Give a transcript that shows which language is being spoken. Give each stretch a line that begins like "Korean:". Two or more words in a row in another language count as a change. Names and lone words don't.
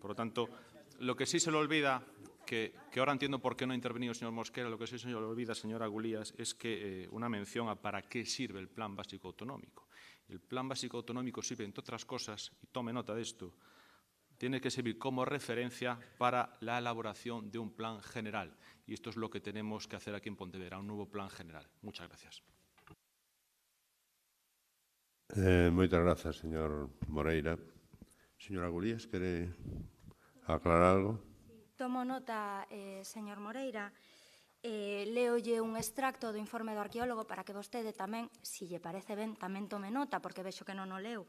Spanish: Por lo tanto, lo que sí se le olvida, que ahora entiendo por qué no ha intervenido el señor Mosquera, lo que sí se le olvida, señora Gulías, es que una mención a para qué sirve el Plan Básico Autonómico. El Plan Básico Autonómico sirve, entre otras cosas, y tome nota de esto, tiene que servir como referencia para la elaboración de un plan general. Y esto es lo que tenemos que hacer aquí en Pontevedra, un nuevo plan general. Muchas gracias.
Galician: Moitas grazas, señor Moreira. Señora Gulías, quere aclarar algo? Tomo nota, señor Moreira. Leolle un extracto do informe do arqueólogo para que vostede tamén, se lle parece ben, tamén tome nota, porque vexo que non o leu.